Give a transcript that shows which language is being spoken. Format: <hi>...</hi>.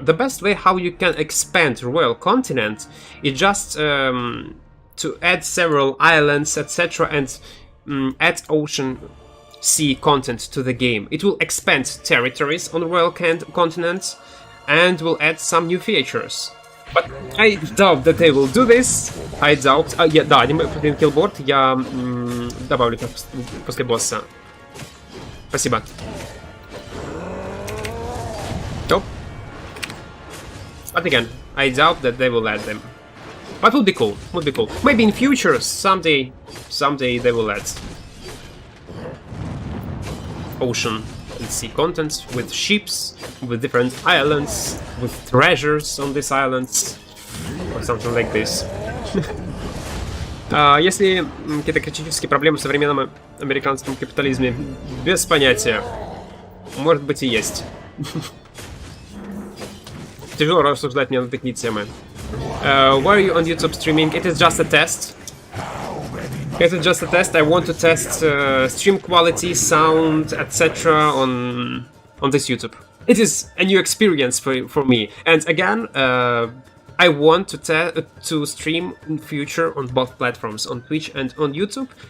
<en>The best way how you can expand Royal Continent is just to add several islands, etc. and add ocean, sea content to the game. It will expand territories on the Royal Continent and will add some new features. But I doubt that they will do this. I doubt.</en> <ru>Да, один киллборд я добавлю после босса. Спасибо.</ru> <en>Top. But again, I doubt that they will add them. But would be cool. Maybe in future, someday they will add ocean and sea contents with ships, with different islands, with treasures on these islands, or something like this.</en> <ru>Если какие-то критические проблемы в современном американском капитализме, без понятия. Может быть и есть. Тяжело рассуждать мне на такие темы.</ru> <en>Why are you on YouTube streaming? It is just a test. It is just a test. I want to test stream quality, sound, etc. on this YouTube. It is a new experience for me. And again, I want to stream in future on both platforms, on Twitch and on YouTube.</en>